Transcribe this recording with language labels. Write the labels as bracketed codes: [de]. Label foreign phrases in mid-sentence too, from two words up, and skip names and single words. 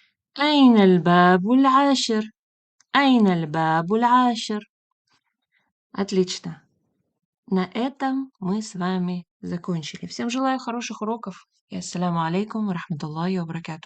[ar] أين الباب العاشر؟ أين الباب العاشر؟ [ru] Отлично. На этом мы с вами закончили. Всем желаю хороших уроков. [ar] И السلام عليكم ورحمة الله وبركاته.